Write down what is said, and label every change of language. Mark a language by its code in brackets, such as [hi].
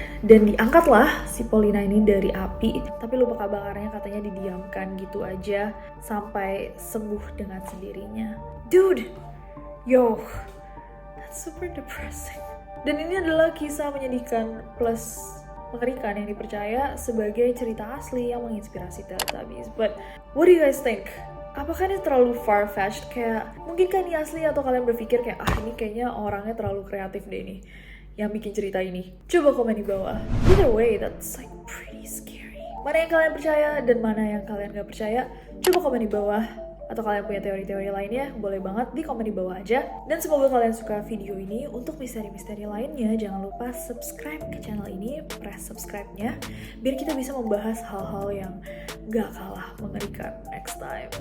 [id] Dan diangkatlah si Paulina ini dari api. Tapi luka bakarnya katanya didiamkan gitu aja sampai sembuh dengan sendirinya. [en] Dude, yo, that's super depressing. [id] Dan ini adalah kisah menyedihkan plus mengerikan yang dipercaya sebagai cerita asli yang menginspirasi Teletubbies. [en] But what do you guys think? [id] Apakah ini terlalu far-fetched? Kayak mungkin kan ini asli, atau kalian berpikir kayak ini kayaknya orangnya terlalu kreatif deh nih yang bikin cerita ini? Coba komen di bawah. [en] Either way, that's like pretty scary. [id] Mana yang kalian percaya dan mana yang kalian gak percaya? Coba komen di bawah. Atau kalian punya teori-teori lainnya, boleh banget di komen di bawah aja. Dan semoga kalian suka video ini. Untuk misteri-misteri lainnya, jangan lupa subscribe ke channel ini, press subscribe-nya, biar kita bisa membahas hal-hal yang gak kalah mengerikan [en] next time.